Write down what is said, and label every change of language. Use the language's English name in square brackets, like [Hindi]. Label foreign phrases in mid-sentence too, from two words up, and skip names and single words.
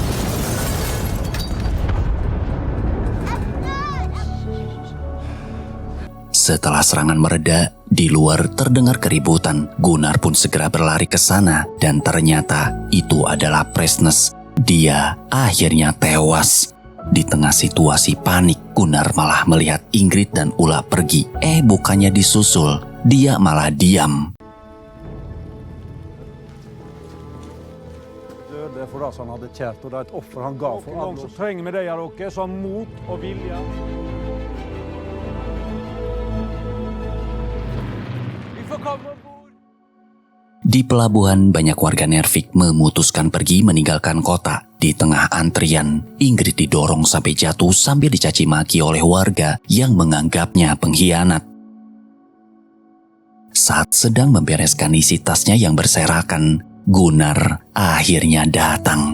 [Indonesian] Setelah serangan mereda, di luar terdengar keributan. Gunnar pun segera berlari ke sana dan ternyata itu adalah Presnes. Dia akhirnya tewas. Di tengah situasi panik, Gunnar malah melihat Ingrid dan Ulla pergi. Bukannya disusul, dia malah diam. [Norwegian] Döde for oss han hadde kjært, og det er et offer han gav for alle oss. Så trenger vi det, dere, som mot og vilje. Vi får komme ombord. [Indonesian] Di pelabuhan, banyak warga Nervik memutuskan pergi meninggalkan kota. Di tengah antrian, Ingrid didorong sampai jatuh sambil dicaci maki oleh warga yang menganggapnya pengkhianat. Saat sedang membereskan isi tasnya yang berserakan, Gunnar akhirnya datang.